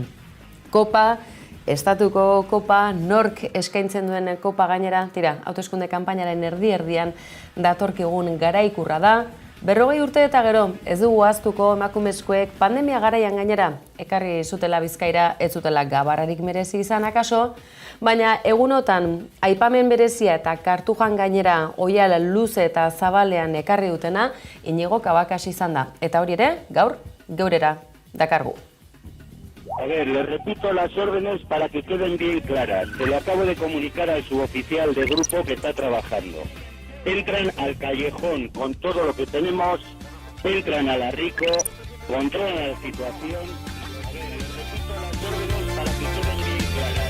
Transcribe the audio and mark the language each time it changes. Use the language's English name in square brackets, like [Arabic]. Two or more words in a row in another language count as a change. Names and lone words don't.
[Basque] Kopa, estatuko kopa, nork eskaintzen duen kopa gainera, tira, hauteskunde kanpainaren erdi-erdian datorkigun garaikurra da, 40 urte eta gero, ez dugu ahaztuko emakumezkoek pandemia garaian gainera, ekarri zutela Bizkaira, ez zutela Gabarrarik merezi izan akaso, baina egunotan aipamen berezia eta Kartujan gainera oial luze eta zabalean ekarri dutena, Inigo Kabakasi izan da. Eta hori ere, gaur, geurera dakargu. [Spanish] A ver, les repito las órdenes para que queden bien claras. Se lo acabo de comunicar al suboficial de grupo que está trabajando. Entran al callejón con todo lo que tenemos, entran a la Rico, controlan la situación. A ver, les repito las órdenes para que queden bien claras.